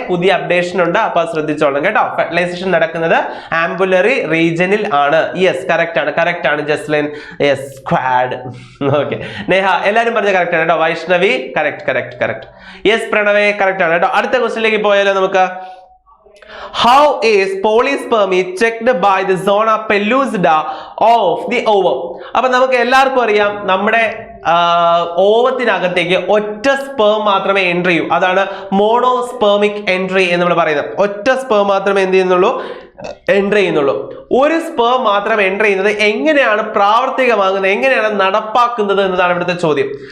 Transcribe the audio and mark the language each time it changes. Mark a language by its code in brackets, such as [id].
[ml] പുതിയ അപ്ഡേഷൻ ഉണ്ട്, അപ്പൊ ശ്രദ്ധിച്ചോളണം കേട്ടോ. ഫെർട്ടിലൈസേഷൻ നടക്കുന്നത് ആംപുലറി റീജിയനിൽ ആണ്. യെസ്, കറക്റ്റ് ആണ് Jaslin. Yes, squad. Okay, Neha എല്ലാരും പറഞ്ഞ കറക്റ്റ് ആണ് കേട്ടോ. വൈഷ്ണവി കറക്റ്റ്. യെസ്, പ്രണവേ കറക്റ്റ് ആണ് കേട്ടോ. അടുത്ത ക്വസ്റ്റ്യനിലേക്ക് പോയാലോ നമുക്ക്. [en] How is polyspermy checked by the zona pellucida of the ovum? [ml] അപ്പൊ നമുക്ക് എല്ലാവർക്കും അറിയാം, നമ്മുടെ ഓവത്തിനകത്തേക്ക് ഒറ്റ സ്പേം മാത്രമേ എൻട്രി ചെയ്യൂ. അതാണ് മോണോസ്പെർമിക് എൻട്രി എന്ന് നമ്മൾ പറയുന്നത്. ഒറ്റ സ്പേം മാത്രമേ എന്ത് ചെയ്യുന്നുള്ളൂ, എൻട്രി ചെയ്യുന്നുള്ളൂ. ഒരു സ്പേം മാത്രം എൻട്രി ചെയ്യുന്നത് എങ്ങനെയാണ് പ്രാവർത്തികമാകുന്നത്, എങ്ങനെയാണ് നടപ്പാക്കുന്നത് എന്നതാണ് ഇവിടുത്തെ ചോദ്യം.